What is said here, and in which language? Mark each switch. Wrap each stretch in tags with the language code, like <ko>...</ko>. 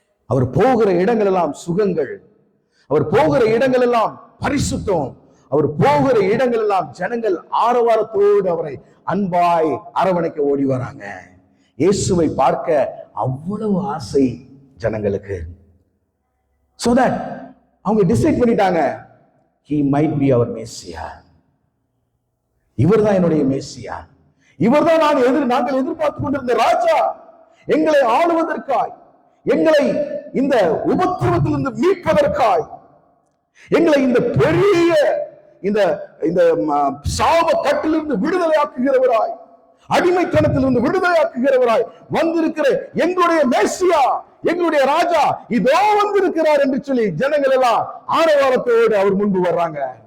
<ta>அவர் போகிற இடங்கள் எல்லாம் சுகங்கள், அவர் போகிற இடங்கள் எல்லாம் பரிசுத்தம், அவர் போகிற இடங்கள் எல்லாம் ஜனங்கள் ஆரவாரத்தோடு அவரை அன்பாய் அரவணைக்க ஓடி வராங்க. இயேசுவை பார்க்க அவ்வளவு ஆசை ஜனங்களுக்கு.</ta> <en>So that</en> <ta>அவங்க டிசைட் பண்ணிட்டாங்க,</ta> <en>he might be our Messiah.</en> <ta>இவர்தான் என்னுடைய மேசியா, இவர்தான் நாங்கள் எதிர்பார்த்து கொண்டிருந்த ராஜா. எங்களை ஆளுவதற்காய், எங்களை இந்த உபத்திரவத்திலிருந்து மீட்பதற்காய், எங்களை இந்த பெரிய இந்த சாப கட்டிலிருந்து விடுதலையாக்குகிறவராய், அடிமைத்தனத்திலிருந்து விடுதலையாக்குகிறவராய் வந்திருக்கிற எங்களுடைய மேசியா, எங்களுடைய ராஜா இதோ வந்திருக்கிறார் என்று சொல்லி ஜனங்கள் எல்லாம் ஆரவாரத்தோடு அவர் முன்பு வர்றாங்க.</ta>